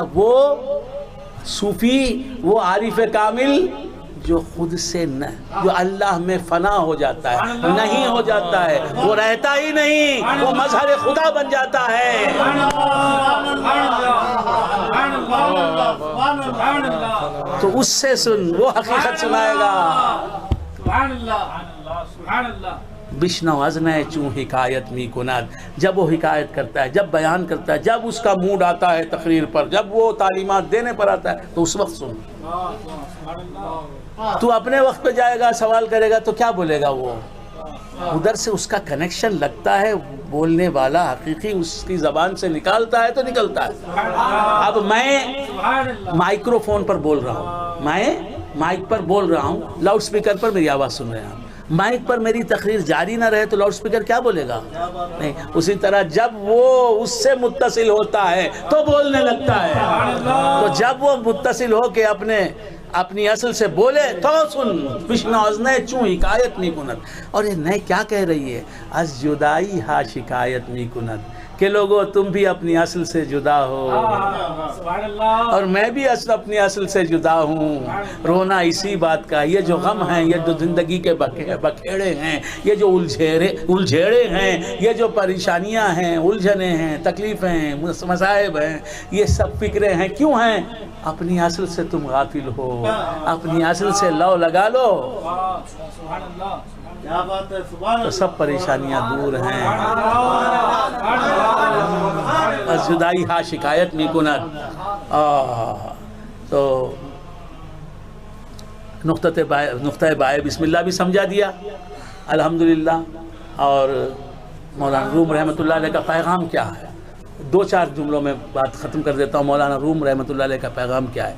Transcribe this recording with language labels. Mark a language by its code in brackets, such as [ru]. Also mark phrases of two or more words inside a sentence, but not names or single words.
[ur] وہ صوفی، وہ عارف کامل جو خود سے جو اللہ میں فنا ہو جاتا ہے، نہیں ہو جاتا ہے، وہ رہتا ہی نہیں، وہ مظہر خدا بن جاتا ہے۔ تو اس سے سن، وہ حقیقت سنائے گا۔ [fa] بشنو از نئے چوں حکایت می کند، [ur] جب وہ حکایت کرتا ہے، جب بیان کرتا ہے، جب اس کا موڈ آتا ہے تقریر پر، جب وہ تعلیمات دینے پر آتا ہے، تو اس وقت سن۔ تو اپنے وقت پہ جائے گا، سوال کرے گا تو کیا بولے گا؟ وہ ادھر سے اس کا کنیکشن لگتا ہے، بولنے والا حقیقی اس کی زبان سے نکالتا ہے تو نکلتا ہے۔ اب میں مائکرو فون پر بول رہا ہوں، میں مائک پر بول رہا ہوں، [en] loud speaker [ur] پر میری آواز سن رہے ہیں۔ مائک پر میری تقریر جاری نہ رہے تو [en] loud speaker [ur] کیا بولے گا؟ نہیں۔ اسی طرح جب وہ اس سے متصل ہوتا ہے تو بولنے لگتا ہے۔ تو جب وہ متصل ہو کے اپنی اصل سے بولے تو سن۔ [fa] بشنو از نئے چوں حکایت می کند۔ [ur] اور یہ نئے کیا کہہ رہی ہے؟ [fa] از جدائی ہا شکایت می کند، [ur] کہ لوگوں تم بھی اپنی اصل سے جدا ہو، اور میں بھی اپنی اصل سے جدا ہوں۔ رونا اسی بات کا، یہ جو غم ہیں، یہ جو زندگی کے بکھیڑے ہیں، یہ جو الجھیڑے ہیں، یہ جو پریشانیاں ہیں، الجھنیں ہیں، تکلیفیں ہیں، مصائب ہیں، یہ سب فکریں ہیں، کیوں ہیں؟ اپنی اصل سے تم غافل ہو، اپنی اصل سے لو لگا لو تو سب پریشانیاں دور ہیں۔ [fa] بس جدائی ہا شکایت می کند۔ [ur] تو نقطہ بائے بسم اللہ بھی سمجھا دیا الحمدللہ۔ اور مولانا روم رحمۃ اللہ علیہ کا پیغام کیا ہے؟ دو چار جملوں میں بات ختم کر دیتا ہوں۔ مولانا روم رحمۃ اللہ علیہ کا پیغام کیا ہے؟